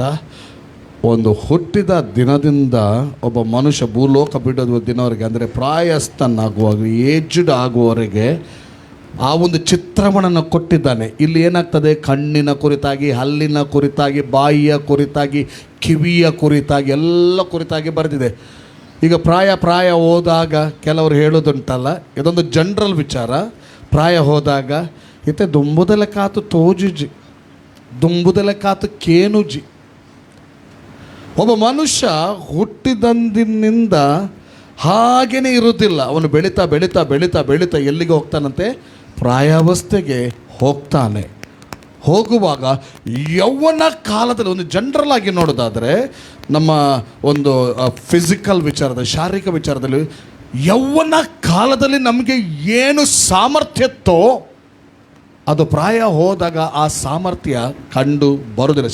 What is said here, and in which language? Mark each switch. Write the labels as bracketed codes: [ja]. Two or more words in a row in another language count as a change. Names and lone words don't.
[kn] ಒಂದು ಹುಟ್ಟಿದ ದಿನದಿಂದ ಒಬ್ಬ ಮನುಷ್ಯ ಭೂಲೋಕ ಬಿಡೋದು ದಿನವರೆಗೆ, ಅಂದರೆ ಪ್ರಾಯಸ್ಥನಾಗುವಾಗ, ಏಜ್ಡ್ ಆಗುವವರೆಗೆ ಆ ಒಂದು ಚಿತ್ರವನ್ನು ಕೊಟ್ಟಿದ್ದಾನೆ. ಇಲ್ಲಿ ಏನಾಗ್ತದೆ? ಕಣ್ಣಿನ ಕುರಿತಾಗಿ, ಹಲ್ಲಿನ ಕುರಿತಾಗಿ, ಬಾಯಿಯ ಕುರಿತಾಗಿ, ಕಿವಿಯ ಕುರಿತಾಗಿ, ಎಲ್ಲ ಕುರಿತಾಗಿ ಬರೆದಿದೆ. ಈಗ ಪ್ರಾಯ ಹೋದಾಗ ಕೆಲವರು ಹೇಳೋದುಂಟಲ್ಲ, ಇದೊಂದು ಜನರಲ್ ವಿಚಾರ. [tcy] ಪ್ರಾಯ ಹೋದಾಗ ಇತ್ತೆ ದುಂಬುದಲೆ ಕಾತು ತೋಜುಜಿ, ದುಂಬುದಲೆ ಕಾತು ಕೇನುಜಿ. [kn] ಒಬ್ಬ ಮನುಷ್ಯ ಹುಟ್ಟಿದಂದಿನಿಂದ ಹಾಗೇನೆ ಇರುವುದಿಲ್ಲ. ಅವನು ಬೆಳೀತಾ ಬೆಳೀತಾ ಬೆಳೀತಾ ಬೆಳೀತಾ ಎಲ್ಲಿಗೆ ಹೋಗ್ತಾನಂತೆ? ಪ್ರಾಯಾವಸ್ಥೆಗೆ ಹೋಗ್ತಾನೆ. ಹೋಗುವಾಗ ಯೌವನ ಕಾಲದಲ್ಲಿ, ಒಂದು ಜನರಲ್ ಆಗಿ ನೋಡೋದಾದರೆ, ನಮ್ಮ ಒಂದು ಫಿಸಿಕಲ್ ವಿಚಾರದಲ್ಲಿ, ಶಾರೀರಿಕ ವಿಚಾರದಲ್ಲಿ, ಯೌವನ ಕಾಲದಲ್ಲಿ ನಮಗೆ ಏನು ಸಾಮರ್ಥ್ಯತ್ತೋ ಅದು ಪ್ರಾಯ ಹೋದಾಗ ಆ ಸಾಮರ್ಥ್ಯ ಕಂಡು ಬರೋದಿಲ್ಲ.